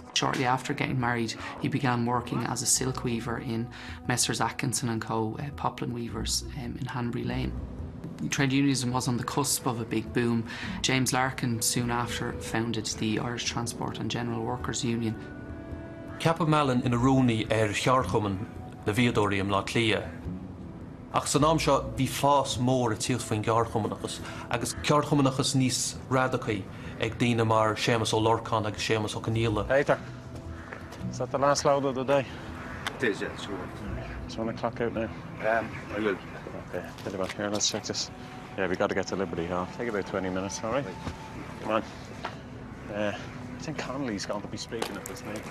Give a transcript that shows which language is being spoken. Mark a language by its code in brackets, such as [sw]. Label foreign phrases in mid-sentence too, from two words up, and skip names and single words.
[en] Shortly after getting married, he began working as a silk weaver in Messrs Atkinson & Co. Poplin Weavers in Hanbury Lane. Trade unionism was on the cusp of a big boom. James Larkin soon after founded the Irish Transport and General Workers Union. [ga] Ceapa Mallin ina rúnaí chearchumann na bhíodóirí am lá clia. Ach san am seo bhí fás mór a tíocht faoin cearchumanachas, agus cearchumanachas níos radachaí ag daoine mar Seamus Ó Lorcan agus Seamus Ó Conghaile. [en] Peter, is that the last load of the day? It is, yeah, sure. It's 1 o'clock out now. I will. Okay, get about here, let's check this. Yeah, we got to get to Liberty Hall. Take about 20 minutes, all right? Come on. I think Connolly's going to be speaking at this meeting.